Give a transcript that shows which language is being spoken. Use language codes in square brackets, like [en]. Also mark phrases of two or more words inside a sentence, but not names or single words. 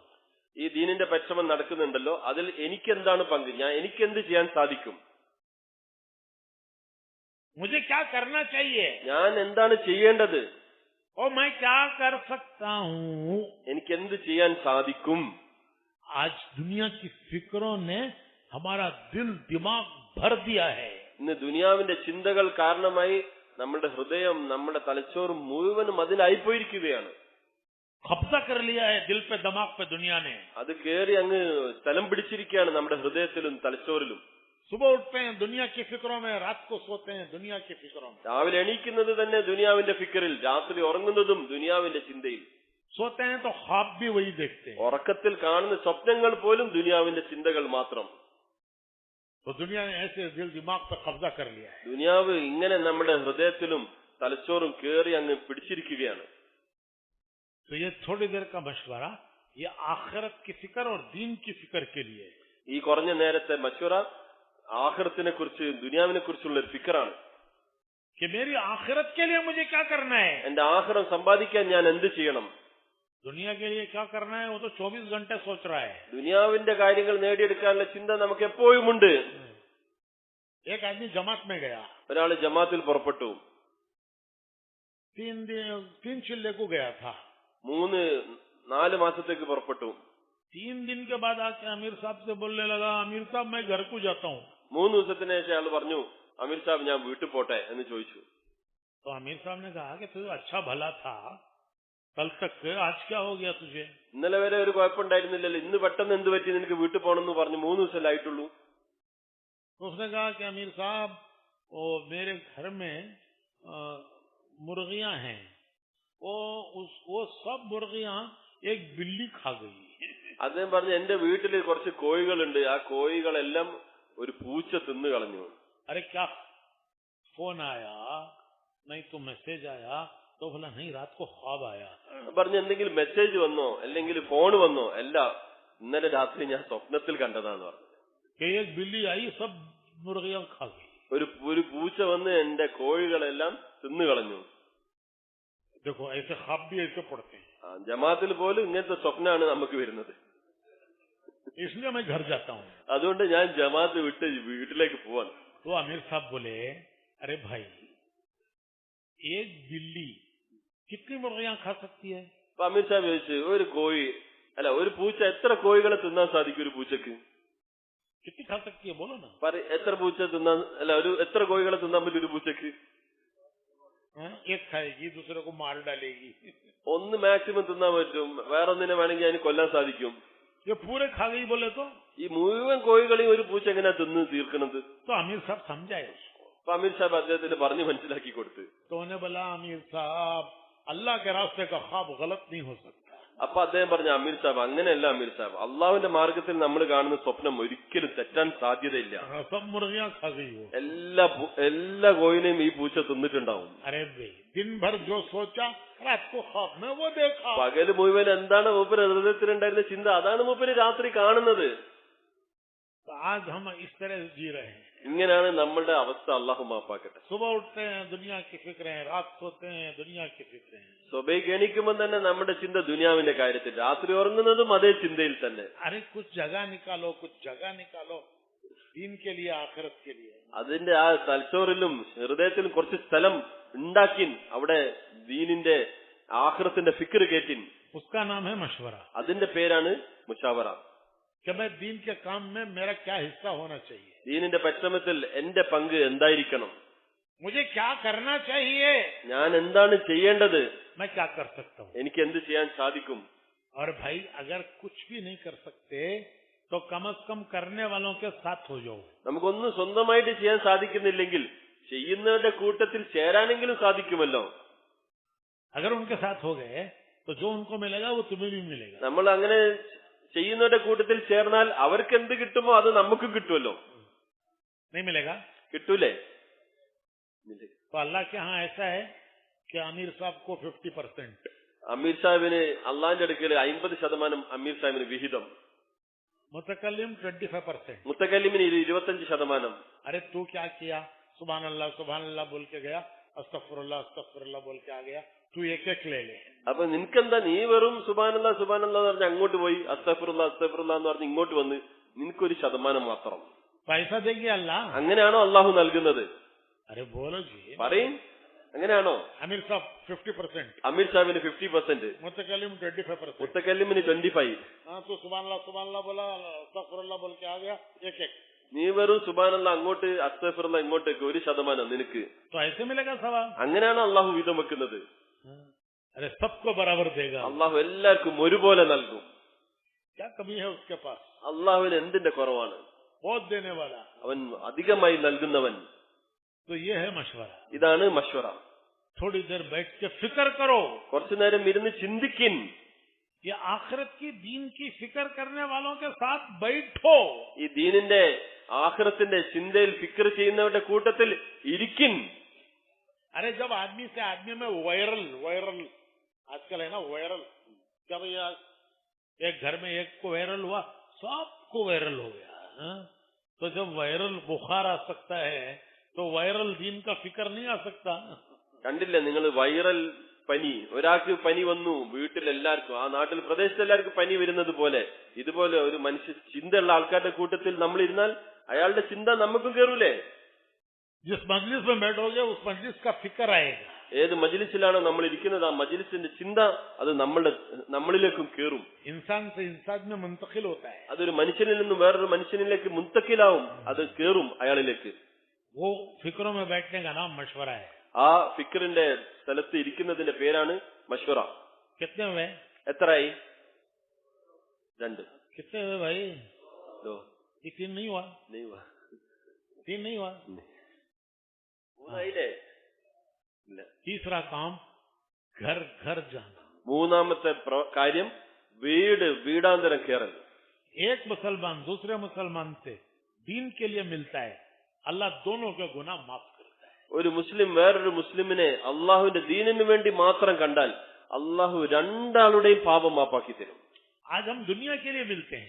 [ml] ഈ ദീനിന്റെ പരിശ്രമം നടക്കുന്നുണ്ടല്ലോ, അതിൽ എനിക്കെന്താണ് പങ്ക്? എനിക്കെന്ത് ചെയ്യാൻ സാധിക്കും? [hi] मुझे क्या करना चाहिए? [ml] ഞാൻ എന്താണ് ചെയ്യേണ്ടത്? [hi] और मैं क्या कर सकता हूँ? [ml] എനിക്കെന്ത് ചെയ്യാൻ സാധിക്കും? [hi] आज दुनिया की फिक्रों ने हमारा दिल दिमाग भर दिया है। [ml] ഇന്ന് ദുനിയാവിന്റെ ചിന്തകൾ കാരണമായി നമ്മുടെ ഹൃദയം, നമ്മുടെ തലച്ചോറ് മുഴുവനും അതിലായിപ്പോയിരിക്കുകയാണ്. [hi] कब्जा कर लिया है दिल पे, दिमाग पे दुनिया ने। [ml] അത് കേറി അങ്ങ് സ്ഥലം പിടിച്ചിരിക്കുകയാണ് നമ്മുടെ ഹൃദയത്തിലും തലച്ചോറിലും. [hi] सुबह उठते हैं दुनिया की फिक्रों में, रात को सोते हैं दुनिया की फिक्रों में। [ml] രാവിലെ എണീക്കുന്നത് തന്നെ ദുനിയാവിന്റെ ഫിക്കറിൽ, രാത്രി ഉറങ്ങുന്നതും ദുനിയാവിന്റെ ചിന്തയിൽ. [hi] सोते हैं तो ख्वाब भी वही देखते हैं। [ml] ഉറക്കത്തിൽ കാണുന്ന സ്വപ്നങ്ങൾ പോലും ദുനിയാവിന്റെ ചിന്തകൾ മാത്രം. [hi] तो दुनिया ने ऐसे दिल दिमाग पे कब्जा कर लिया है। [ml] ദുനിയാവ് ഇങ്ങനെ നമ്മുടെ ഹൃദയത്തിലും തലച്ചോറും കേറി അങ്ങ് പിടിച്ചിരിക്കുകയാണ്. [hi] तो ये थोड़ी देर का मशवरा ये आखिरत की फिक्र और दीन की फिक्र के लिए है। [ml] ഈ കുറഞ്ഞ നേരത്തെ മശ്വറ ആഖിറത്തിനെ കുറിച്ച് ദുനിയാവിനെ കുറിച്ചുള്ള ഒരു ഫിക്കറാണ്. [hi] कि मेरी आखिरत के लिए मुझे क्या करना है, [ml] എന്റെ ആഖിറം സമ്പാദിക്കാൻ ഞാൻ എന്ത് ചെയ്യണം, [hi] दुनिया के लिए क्या करना है वो तो 24 घंटे सोच रहा है। [ml] ദുനിയാവിന്റെ കാര്യങ്ങൾ നേടിയെടുക്കാനുള്ള ചിന്ത നമുക്ക് എപ്പോഴും ഉണ്ട്. [hi] एक आदमी जमात में गया, [ml] ഒരാള് ജമാത്തിൽ പുറപ്പെട്ടു, [hi] 3 चिल्ले को गया था, [ml] 3-4 മാസത്തേക്ക് പുറപ്പെട്ടു. [hi] 3 दिन के बाद आके अमीर साहब से बोलने लगा, अमीर साहब मैं घर को जाता हूँ। [ml] 3 ദിവസത്തിന് ശേഷം അയാൾ പറഞ്ഞു, അമീർ സാഹിബ് ഞാൻ വീട്ടിൽ പോട്ടെ എന്ന് ചോദിച്ചു. [hi] तो अमीर साहब ने कहा कि तू अच्छा भला था कल तक, आज क्या हो गया तुझे? [ml] ഇന്നലെ വരെ ഒരു കുഴപ്പമുണ്ടായിരുന്നില്ലല്ലോ, ഇന്ന് പെട്ടെന്ന് എന്ത് പറ്റി നിനക്ക് വീട്ടിൽ പോകണമെന്ന് പറഞ്ഞു, 3 ദിവസമല്ലേ ആയിട്ടുള്ളൂ. [hi] तो उसने कहा कि अमीर साहब वो मेरे घर में मुर्गियां हैं, वो सब मुर्गियां एक बिल्ली खा गई। [ml] അദ്ദേഹം പറഞ്ഞു, എന്റെ വീട്ടിൽ കുറച്ച് കോഴികളുണ്ട്, ആ കോഴികളെല്ലാം ഒരു പൂച്ച തിന്നു കളഞ്ഞു. [hi] अरे क्या फोन आया नहीं तो मैसेज आया, तो बोला नहीं रात को ख्वाब आया। [ml] പറഞ്ഞു, എന്തെങ്കിലും മെസ്സേജ് വന്നോ അല്ലെങ്കിൽ ഫോൺ വന്നോ? അല്ല, ഇന്നലെ രാത്രി ഞാൻ സ്വപ്നത്തിൽ കണ്ടതാന്ന് പറഞ്ഞു. [hi] कि एक बिल्ली आई सब मुर्गियां खा गई। [ml] ഒരു പൂച്ച വന്ന് എന്റെ കോഴികളെല്ലാം തിന്നു കളഞ്ഞു. [hi] देखो ऐसे ख्वाब भी ऐसे पड़ते हैं, [ml] ജമാത്തിൽ പോലും ഇങ്ങനത്തെ സ്വപ്നമാണ് നമുക്ക് വരുന്നത്. [hi] इसलिए मैं घर जाता हूँ। [ml] അതുകൊണ്ട് ഞാൻ ജമാത്ത് വിട്ട് വീട്ടിലേക്ക് പോവാൻ. [hi] तो आमिर साहब बोले, अरे भाई एक बिल्ली कितनी मुर्गियां खा सकती है? [ml] അപ്പൊ അമീർ സാഹിബ് ചോദിച്ചു, ഒരു പൂച്ച എത്ര കോഴികളെ തിന്നാൻ സാധിക്കും? ഒരു പൂച്ചക്ക് [hi] कितनी खा सकती है बोलो ना। [ml] എത്ര പൂച്ച തിന്നാൻ എത്ര കോഴികളെ തിന്നാൻ പറ്റും ഒരു പൂച്ചക്ക്? [hi] एक खाएगी दूसरे को मार डालेगी। [ml] ഒന്ന് മാക്സിമം തിന്നാൻ പറ്റും, വേറൊന്നിനെ വേണമെങ്കിൽ അതിന് കൊല്ലാൻ സാധിക്കും. [hi] ये पूरे खा गई बोले तो [ml] ഈ മുഴുവൻ കോഴികളെയും ഒരു പൂച്ച എങ്ങനെയാ തിന്ന് തീർക്കണത്? [hi] तो अमीर साहब समझाए उसको। [ml] അപ്പൊ അമീർ സാഹിബ് അദ്ദേഹത്തിന് പറഞ്ഞു മനസ്സിലാക്കി കൊടുത്ത്. [hi] तो उन्हें बोला, अमीर साहब अल्लाह के रास्ते का ख्वाब गलत नहीं हो सकता। [ml] അപ്പൊ അദ്ദേഹം പറഞ്ഞു, അമീർ സാഹിബ് അങ്ങനെയല്ല അമീർ സാഹിബ്, അള്ളാഹുവിന്റെ മാർഗത്തിൽ നമ്മൾ കാണുന്ന സ്വപ്നം ഒരിക്കലും തെറ്റാൻ സാധ്യതയില്ല. [hi] सब मुर्गियां खा गई हो। [ml] എല്ലാ കോഴിനെയും ഈ പൂച്ച തിന്നിട്ടുണ്ടാവും. [hi] अरे भाई दिन भर जो सोचा रात को ख्वाब में वो देखा। [ml] പകല് മുഴുവൻ എന്താണ് മൂപ്പര് ഹൃദയത്തിലുണ്ടായിരുന്ന ചിന്ത, അതാണ് മൂപ്പര് രാത്രി കാണുന്നത്. [hi] तो आज हम इस तरह जी रहे हैं। [ml] ഇങ്ങനെയാണ് നമ്മളുടെ അവസ്ഥ. അള്ളാഹു മാപ്പാക്കട്ടെ. [hi] सुबह उठते हैं दुनिया की फिक्रें, रात सोते हैं दुनिया की फिक्रें। [ml] സ്വബൈക്ക് എണീക്കുമ്പോൾ തന്നെ നമ്മുടെ ചിന്ത ദുനിയാവിന്റെ കാര്യത്തിൽ, രാത്രി ഉറങ്ങുന്നതും അതേ ചിന്തയിൽ തന്നെ. [hi] अरे कुछ जगह निकालो, कुछ जगह निकालो दीन के लिए, आखिरत के लिए। [ml] അതിന്റെ ആ തലച്ചോറിലും ഹൃദയത്തിലും കുറച്ച് സ്ഥലം ഉണ്ടാക്കിൻ, അവിടെ ദീനിന്റെ ആഖിറത്തിന്റെ ഫിക്ർ കേറ്റിൻ. [hi] उसका नाम है मशवरा। [ml] അതിന്റെ പേരാണ് മുശാവറ. [hi] कि मैं दीन के काम में मेरा क्या हिस्सा होना चाहिए, [ml] ദീനിന്റെ പരിശ്രമത്തിൽ എന്റെ പങ്ക് എന്തായിരിക്കണം, [hi] मुझे क्या करना चाहिए, [ml] ഞാൻ എന്താണ് ചെയ്യേണ്ടത്, [hi] मैं क्या कर सकता हूँ। [ml] എനിക്ക് എന്ത് ചെയ്യാൻ സാധിക്കും. [hi] और भाई अगर कुछ भी नहीं कर सकते तो कम से कम करने वालों के साथ हो जाओ। [ml] നമുക്കൊന്നും സ്വന്തമായിട്ട് ചെയ്യാൻ സാധിക്കുന്നില്ലെങ്കിൽ ചെയ്യുന്നവരുടെ കൂട്ടത്തിൽ ചേരാനെങ്കിലും സാധിക്കുമല്ലോ. [hi] अगर उनके साथ हो गए तो जो उनको मिलेगा वो तुम्हें भी मिलेगा। [ml] നമ്മൾ അങ്ങനെ ചെയ്യുന്നവരുടെ കൂട്ടത്തിൽ ചേർന്നാൽ അവർക്ക് എന്ത് കിട്ടുമോ അത് നമുക്കും കിട്ടുമല്ലോ. [hi] नहीं मिलेगा? [ml] കിട്ടൂലേ? [hi] तो अल्लाह के यहाँ ऐसा है कि अमीर साहब को 50%, [ml] അമീർ സാഹിബിന് അള്ളാന്റെ അടുക്കൽ 50% അമീർ സാഹിബിന് വിഹിതം, [hi] मुतकल्लिम 25%। [ml] മുത്തക്കല്ലിമിന് 25%. [hi] अरे तू क्या किया, [ar] سبحان الله [hi] बोल के गया, अस्तगफिरुल्लाह बोल के आ गया, तू एक एक ले ले। [ml] അപ്പൊ നിനക്കെന്താ, നീ വെറും സുബ്ഹാനല്ലാഹ് എന്ന് പറഞ്ഞ് അങ്ങോട്ട് പോയി, അസ്തഗ്ഫിറുല്ലാഹ് എന്ന് പറഞ്ഞ് ഇങ്ങോട്ട് വന്ന് നിനക്കൊരു ശതമാനം മാത്രം. [hi] पैसा देंगे अल्लाह? [ml] അങ്ങനെയാണോ അള്ളാഹു നൽകുന്നത്? [hi] अरे बोलो जी, [ml] പറയും, അങ്ങനെയാണോ? [hi] अमीर साहब 50%, [ml] അമീർ സാഹിബിന് 50%, [hi] मुतकल्लिम 25%। [ml] മുത്തക്കല്ലിമിന് 25%. [hi] हाँ तो [ar] سبحان الله [hi] बोला, अस्तगफिरुल्लाह बोल के आ गया, एक एक। [ml] നീ വെറും സുബ്ഹാനല്ലാഹ് അങ്ങോട്ട്, അസ്തഗ്ഫിറുല്ലാഹ് ഇങ്ങോട്ടേക്ക് 1% നിനക്ക്. [hi] तो ऐसे मिलेगा सवाल? [ml] അങ്ങനെയാണോ അള്ളാഹു വീതം വെക്കുന്നത്? [hi] अरे सबको बराबर देगा। [ml] അള്ളാഹു എല്ലാവർക്കും ഒരുപോലെ നൽകും. [hi] क्या कमी है उसके पास? [ml] അള്ളാഹുവിന് എന്തിന്റെ കുറവാണ്? [hi] बहुत देने वाला। [ml] അവൻ അധികമായി നൽകുന്നവൻ. [hi] तो ये है मशवरा। [ml] ഇതാണ് മശ്വറ. [hi] थोड़ी देर बैठ के फिक्र करो, [ml] കുറച്ചു നേരം ഇരുന്ന് ചിന്തിക്കിൻ. [hi] ये आखिरत की दीन की फिक्र करने वालों के साथ बैठो। [ml] ഈ ദീനിന്റെ ആഖിറത്തിന്റെ ചിന്തയിൽ ഫിക്ർ ചെയ്യുന്നവരുടെ കൂട്ടത്തിൽ ഇരിക്കിൻ. [hi] अरे जब आदमी से आदमी में वायरल आजकल आजकल है ना वायरल, क्या भैया एक घर में एक को वायरल हुआ, सबको वायरल हो गया। हाँ? तो जब वायरल बुखार आ सकता है तो वायरल दीन का फिक्र नहीं आ सकता। [ml] കണ്ടില്ലേ നിങ്ങൾ വൈറൽ പനി, ഒരാൾക്ക് പനി വന്നു, വീട്ടിലെല്ലാവർക്കും, ആ നാട്ടിൽ പ്രദേശത്ത് എല്ലാവർക്കും പനി വരുന്നത് പോലെ ഇതുപോലെ ഒരു മനുഷ്യ ചിന്തയുള്ള ആൾക്കാരുടെ കൂട്ടത്തിൽ നമ്മൾ ഇരുന്നാൽ അയാളുടെ ചിന്ത നമുക്കും കയറൂലേ? [hi] जिस मजलिस में बैठोगे उस मजलिस का फिक्र आएगा। [ml] ഏത് മജ്ലിസിലാണോ നമ്മൾ ഇരിക്കുന്നത് ആ മജ്ലിസിന്റെ ചിന്ത അത് നമ്മളിലേക്കും കയറും. [hi] इंसान से इंसान में मुंतकिल होता है। [ml] അതൊരു മനുഷ്യനിൽ നിന്ന് വേറൊരു മനുഷ്യനിലേക്ക് മുന്തക്കിലാവും, അത് കയറും അയാളിലേക്ക്. [hi] वो फिक्रों में बैठने का नाम मशवरा है। [ml] ആ ഫിക്റിന്റെ സ്ഥലത്ത് ഇരിക്കുന്നതിന്റെ പേരാണ് മഷ്വറ. [hi] कितने हुए? [ml] എത്രയായി? 2. [hi] कितने हुए भाई? 2. ये 3 नहीं हुआ? 3 नहीं हुआ? [ml] മൂന്നായില്ലേ? ഇല്ല. [hi] तीसरा काम घर घर जाना। [ml] മൂന്നാമത്തെ കാര്യം വീടാന്തരം കയറൽ. [hi] एक मुसलमान दूसरे मुसलमान से दीन के लिए मिलता है, अल्लाह दोनों के गुनाह माफ करता है। [ml] ഒരു മുസ്ലിം വേറൊരു മുസ്ലിമിനെ അള്ളാഹുവിന്റെ ദീനിന് വേണ്ടി മാത്രം കണ്ടാൽ അള്ളാഹു രണ്ടാളുടെയും പാപം മാപ്പാക്കി തരും. [hi] आज हम दुनिया के लिए मिलते हैं,